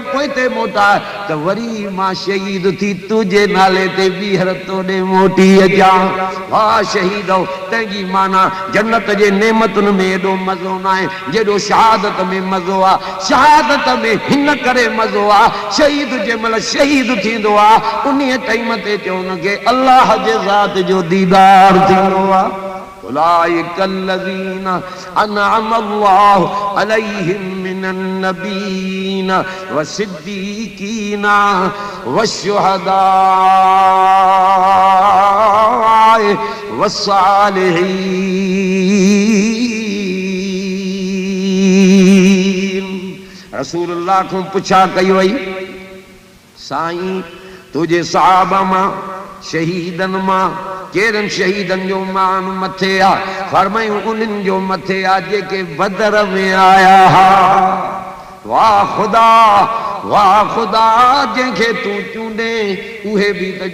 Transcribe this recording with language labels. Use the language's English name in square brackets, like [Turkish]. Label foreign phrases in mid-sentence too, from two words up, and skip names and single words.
[Sindhi] पोइते मोटाए त वरी मां शहीद थी तुंहिंजे नाले ते ॿीहर तोॾे मोटी अचां वाह शहीद तंहिंजी माना जन्नत जे नेमतुनि में एॾो मज़ो न आहे जेॾो शहादत में मज़ो आहे शहादत में हिन करे मज़ो आहे शहीद जंहिं महिल शहीद थींदो आहे उन टाइम ते चयो हुनखे अल्लाह जे ज़ात जो दीदार थींदो आहे [Arabic] أولئك الذين أنعم الله عليهم من النبيين والصديقين والشهداء والصالحين [Sindhi] रसूलुल्लाह को पुछा कई वई साईं तुझे सहाबा मां शहीदन मां केरनि शहीदन जो मान मथे आहे फरमायूं उन्हनि जो मथे आहे जेके बदर में आया हा वाह ख़ुदा जंहिंखे तूं चूंडे उहे बि त